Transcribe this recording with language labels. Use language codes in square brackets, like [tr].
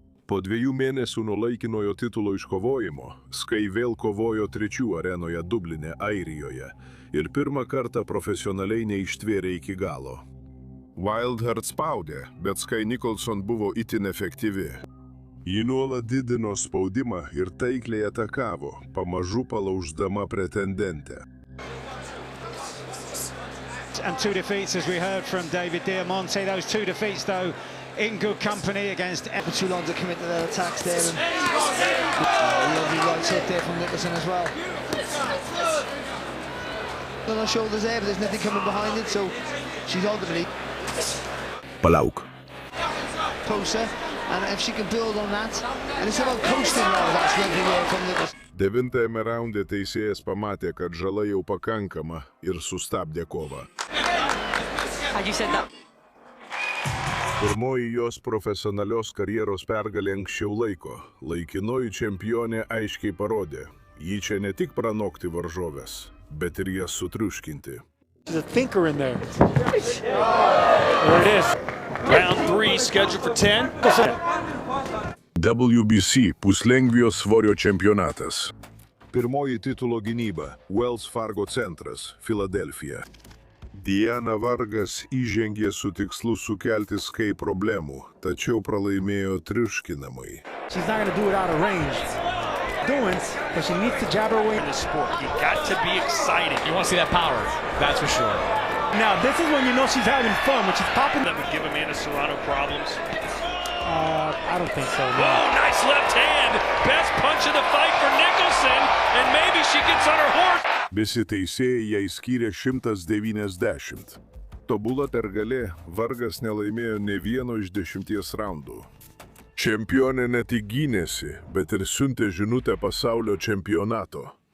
[lt] Po 2 mėnesių nuo laikinojo titulo iškovojimo, Sky vėl kovojo Trečių arenoje Dubline, Airijoje ir pirmą kartą profesionaliai neištvėrė iki galo. Wildheart spaudė, bet Sky Nicholson buvo itin efektyvi. Ji nuolat didino spaudimą ir taikliai atakavo, pamažu palauždama pretendentę. [en] And 2 defeats, as we heard from David Diamante. Those 2 defeats, though, in good company against too long to commit to their attacks there. And lovely right hook there from Nicholson as well. On her shoulders there, but there's nothing coming behind it, so she's ultimately [lt] Palauk. [en] closer. And if she can build on that, and it's about coasting now, that's lovely there from Nicholson. [lt] 9 raunde teisėjas pamatė, kad žala jau pakankama ir sustabdė kovą. Pirmoji jos profesionalios karjeros pergalė anksčiau laiko. Laikinoji čempionė aiškiai parodė, ji čia ne tik pranokti varžoves, bet ir jas sutriuškinti. [en] There's a thinker in there. There it is. Round 3 scheduled for 10. [lt] WBC puslengvio svorio čempionatas. Pirmoji titulo gynyba – Wells Fargo centras, Filadelfija. Diana Vargas įžengė su tikslu sukelti Sky problemų, tačiau pralaimėjo triuškinamai. [en] She's not going to do it out of range. But she needs to jab her way in this sport. You got to be excited. You want to see that power, that's for sure. Now, this is when you know she's having fun, when she's popping. That would give Amanda Serrano problems. I don't think so, no. Oh, nice left hand. Best punch of the fight for Nicholson, and maybe she gets on her horse. [lt] Visi teisėjai jai skyrė 190. Tobula pergalė, Vargas nelaimėjo ne vieno iš 10 raundų. Čempionė ne tik gynėsi, bet ir siuntė žinutę pasaulio čempionato.